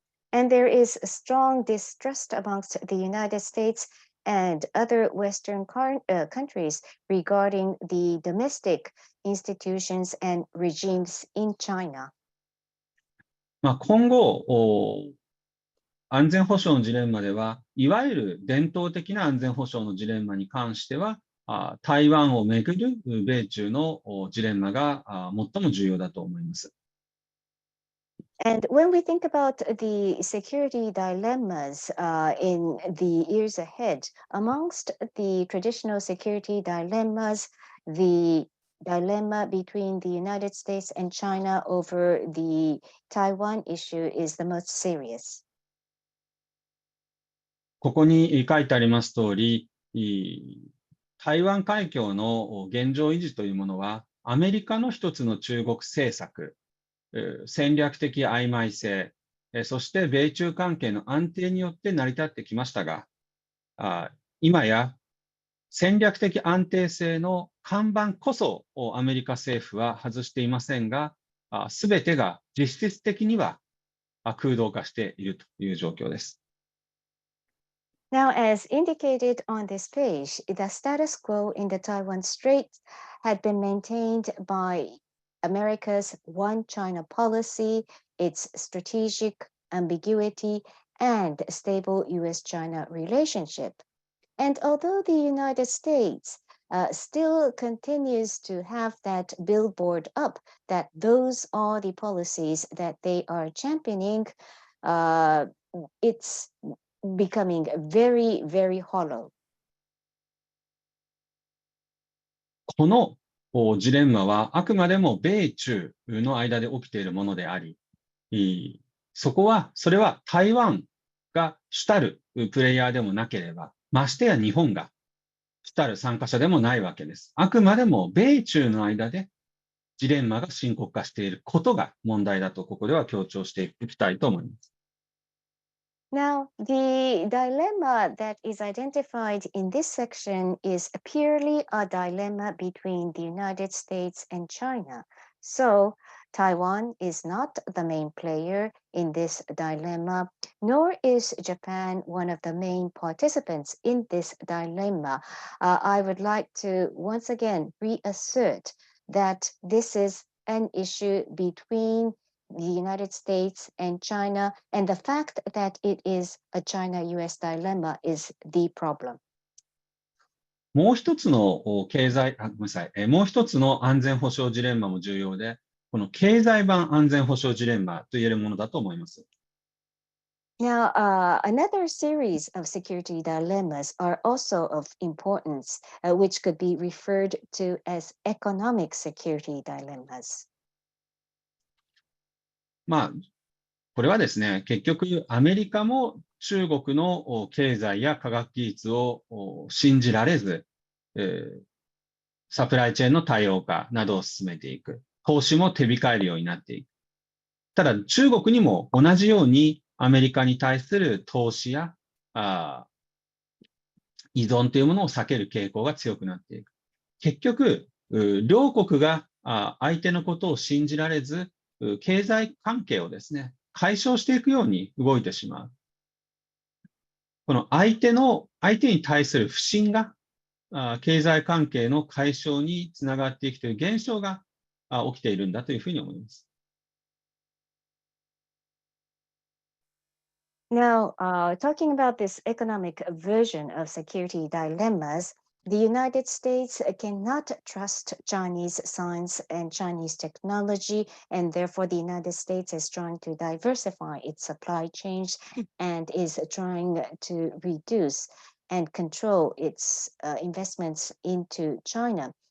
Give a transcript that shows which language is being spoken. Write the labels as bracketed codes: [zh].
[en] And there is strong distrust amongst the United States and other Western countries regarding the domestic institutions and regimes in China. [ja] 今後、安全保障のジレンマでは、いわゆる伝統的な安全保障のジレンマに関しては、台湾をめぐる米中のジレンマが最も重要だと思います。 [en] And when we think about the security dilemmas in the years ahead, amongst the traditional security dilemmas, the dilemma between the United States and China over the Taiwan issue is the most serious. [ja] ここに書いてあります通り、台湾海峡の現状維持というものは、アメリカの一つの中国政策、戦略的曖昧性、そして米中関係の安定によって成り立ってきましたが、今や戦略的安定性の看板こそアメリカ政府は外していませんが、すべてが実質的には空洞化しているという状況です。 [en] Now, as indicated on this page, the status quo in the Taiwan Strait had been maintained by America's One China policy, its strategic ambiguity, and stable U.S. China relationship. And although the United States still continues to have that billboard up that those are the policies that they are championing, it's becoming very, very hollow. [ja] このジレンマはあくまでも米中の間で起きているものであり、それは台湾が主たるプレイヤーでもなければ、ましてや日本が主たる参加者でもないわけです。あくまでも米中の間でジレンマが深刻化していることが問題だと、ここでは強調していきたいと思います。 [en] Now, the dilemma that is identified in this section is purely a dilemma between the United States and China. So, Taiwan is not the main player in this dilemma, nor is Japan one of the main participants in this dilemma. I would like to once again reassert that this is an issue between the United States and China, and the fact that it is a China-US dilemma is the problem. [ja] もう一つのもう一つの安全保障ジレンマも重要で、この経済版安全保障ジレンマと言えるものだと思います。 [en] Now, another series of security dilemmas are also of importance, which could be referred to as economic security dilemmas. [ja] これはですね、結局アメリカも中国の経済や科学技術を信じられず、サプライチェーンの多様化などを進めていく。投資も手控えるようになっていく。ただ中国にも同じようにアメリカに対する投資や依存というものを避ける傾向が強くなっていく。結局、両国が相手のことを信じられず、経済関係をですね、解消していくように動いてしまう。この相手に対する不信が経済関係の解消につながっていくという現象が起きているんだというふうに思います。 [en] Now, talking about this economic version of security dilemmas, the United States cannot trust Chinese science and Chinese technology, and therefore the United States is trying to diversify its supply chains and is trying to reduce and control its investments into China.